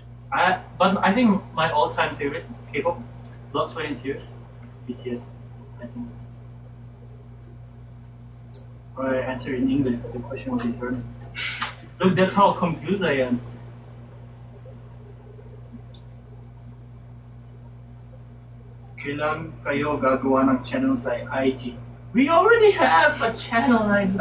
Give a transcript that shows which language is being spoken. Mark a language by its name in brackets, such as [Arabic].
[English] But I think my all-time favorite K-pop, Blood, Sweat and Tears, BTS. I think. Or I answer in English, but the question was in German. Look, that's how confused I am. [Filipino] Kailan kayo gagawa ng channel sa IG? [English] We already have a channel on IG.